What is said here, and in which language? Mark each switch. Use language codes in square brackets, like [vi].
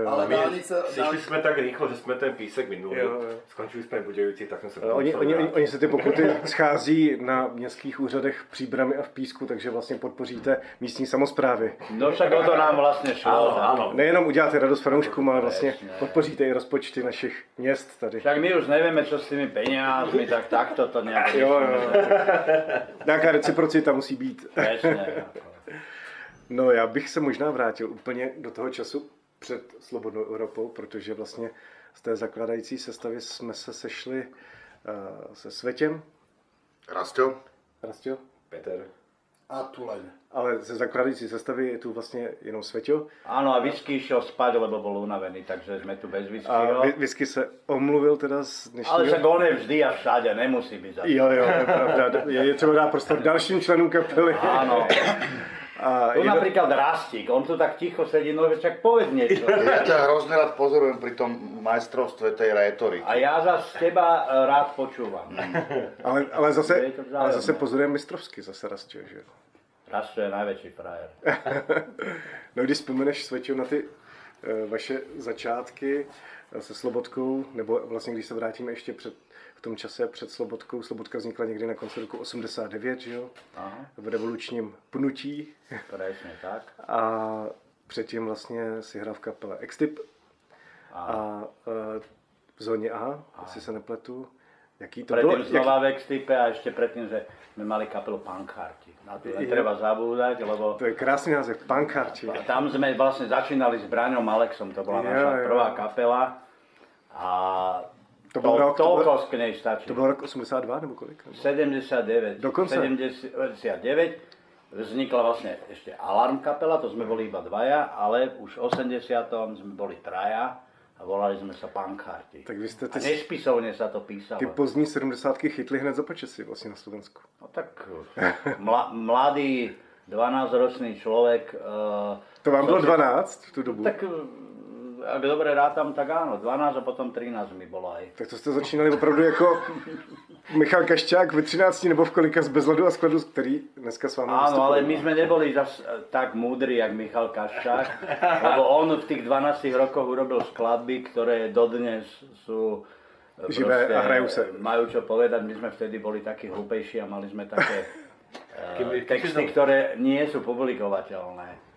[cs] Ale šli jsme tak rychle, že jsme ten písek minuli. Skončili jsme v Budějovici, tak jsme se Oni se ty pokuty schází na městských úřadech v Příbrami a v Písku, takže vlastně podpoříte místní samosprávy. No však o to nám vlastně šlo. [sk] Áno. [cs] Nejenom uděláte radost fanouškům, ale vlastně podpoříte i rozpočty našich měst tady. [sk] Však my už nevieme, čo s tými peniazmi, tak takto to nejak... [cs] Jo. Nějaká reciprocita musí být. [sk] Presne. [cs] No, já bych se možná vrátil úplně do toho času před Slobodnou Evropou, protože vlastně z té zakládající sestavy jsme se sešli se Svetěm. [sk] Rastio. Peter. A Tuleň. [cs] Ale ze zakládající sestavy je tu vlastně jenom Sveťo. [sk] Áno, a Whisky išiel spať, lebo bol unavený, takže sme tu bez A Whiskyho. [cs] Whisky se omluvil teda z dnešního... [sk] Ale však on je vždy a všade, nemusí byť zase. [cs] Jo, to je pravda. Je třeba dát prostor dalším členům kapely. [sk] Áno. A Tu napríklad Rastík, on tu tak ticho sedí, no však povedz niečo. Ja ťa hrozne rád pozorujem pri tom majstrovstve tej rétoriky. A ja zase teba rád počúvam. Ale zase Je to vzájomné. pozorujeme mistrovsky, zase Rastio, že? Rastio je najväčší frajer. [cs] No, když vzpomeneš, Sveťo, na ty vaše začátky se Slobodkou, nebo vlastně když se vrátíme ještě v tom čase před Slobodkou. Slobodka vznikla někdy na konci roku 89, že jo? Aha. V revolučním pnutí. [sk] Presne tak. [cs] A předtím vlastně si hrál v kapele Extip. A v zóně A, asi se nepletu. Jaký to [sk] predtým [cs] bylo? [sk] znova v Extipe a ešte predtým, že sme mali kapelu Punkharti. Na to netreba zabúdať, lebo [cs] To je krásný název, Punkharti. [sk] tam sme vlastne začínali s Braňom Alexom, to bola naša prvá kapela. A [cs] To byl rok, [sk] toľko k nej stačí. [cs] To byl rok 82 nebo kolik? [sk] 79. [cs] Dokonce? [sk] 79. Vznikla vlastne ešte Alarm kapela, to sme boli iba dvaja, ale už v 80. sme boli traja a volali sme sa Punkharti. [cs] Tak vy jste [sk] A nespisovne sa to písalo. [cs] ty pozdní 70 chytli hned za počasí vlastně na Slovensku. [sk] No tak mladý 12-ročný človek... [cs] To vám bylo 12 v tu dobu? [sk] Tak ak dobre rátam, tak áno, 12 a potom 13 mi bolo aj. [cs] Tak to jste začínali opravdu jako Michal Kašťák ve 13 nebo v kolika z Bezladu a skladu, který dneska s vámi [sk] Áno, ale my sme neboli zas tak múdri, jak Michal Kaščák, lebo on v tých 12 rokoch urobil skladby, ktoré dodnes sú živé a hrajú sa. Majú čo povedať, my sme vtedy boli takí hlúpejší a mali sme také texty, ktoré nie sú publikovateľné.